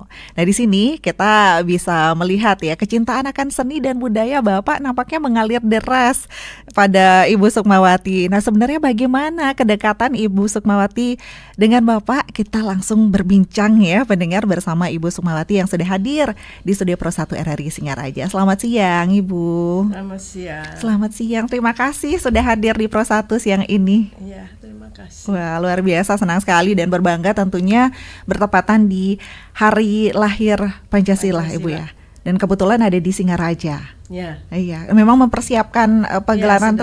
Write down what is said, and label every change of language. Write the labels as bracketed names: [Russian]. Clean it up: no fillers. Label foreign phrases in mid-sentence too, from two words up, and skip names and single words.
[Indonesian] Nah, di sini kita bisa melihat ya kecintaan akan seni dan budaya Bapak nampaknya mengalir deras pada Ibu Sukmawati. Nah, sebenarnya bagaimana kedekatan Ibu Sukmawati dengan Bapak? Kita langsung berbincang ya pendengar bersama Ibu Sukmawati yang sudah hadir di studio Pro 1 RRI Singaraja. Selamat siang Ibu. Selamat siang. Selamat siang. Terima kasih sudah hadir di Pro 1 siang ini. Iya, terima kasih. Wah, luar biasa, senang sekali dan berbangga tentunya bertepatan di Hari Lahir Pancasila, Ibu ya. Dan kebetulan ada di Singaraja. Ya. Iya, memang mempersiapkan pagelaran